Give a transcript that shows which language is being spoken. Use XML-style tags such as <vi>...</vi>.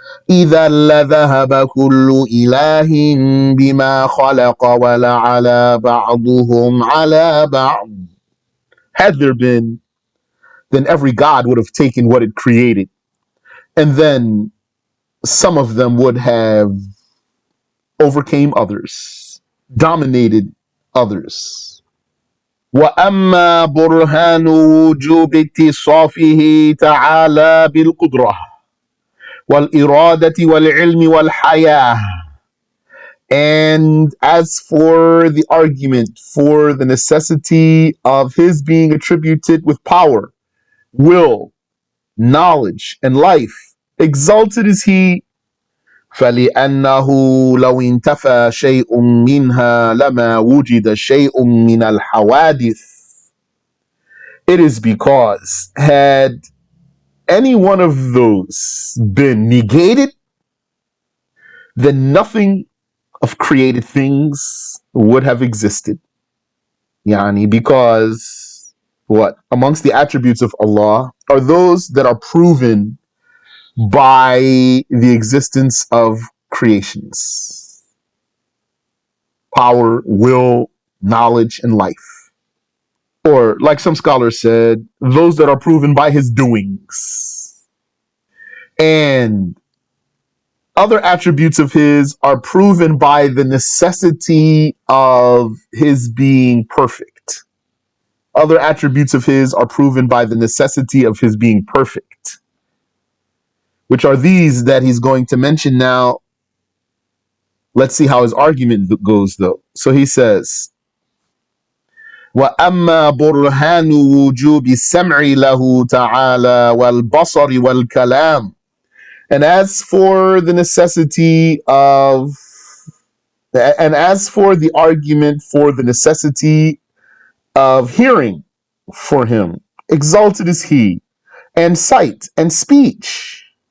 <ar>إِذَا لَذَهَبَ كُلُّ إِلَهٍ بِمَا خَلَقَ وَلَعَلَى بَعْضُهُمْ عَلَى بَعْضٍ.</ar> <en>Had there been, then every God would have taken what it created, and then some of them would have overcame others, dominated others.</en> <ar>وَأَمَّا بُرْهَانُ وُجُوبِ اتصافه تعالى بالقدرة والإرادة والعلم والحياة.</ar> <en>And as for the argument for the necessity of his being attributed with power, will, knowledge, and life, exalted is he.</en> <ar>فلأنه لو انتفى شيء منها لما وجد شيء من الحوادث.</ar> <en>It is because had any one of those been negated, then nothing of created things would have existed. Yani, because what? Amongst the attributes of Allah are those that are proven by the existence of creations: power, will, knowledge, and life. Or, like some scholars said, those that are proven by his doings. And other attributes of his are proven by the necessity of his being perfect. Other attributes of his are proven by the necessity of his being perfect, which are these that he's going to mention now. Let's see how his argument goes, though. So he says,</en> <ar>وَأَمَّا بُرْهَانُ وُجُوبِ السَّمْعِ لَهُ تَعَالَى وَالْبَصَرِ وَالْكَلَامِ.</ar> <en>And as for the necessity of, and as for the argument for the necessity of hearing for him, exalted is he, and sight and speech.</en>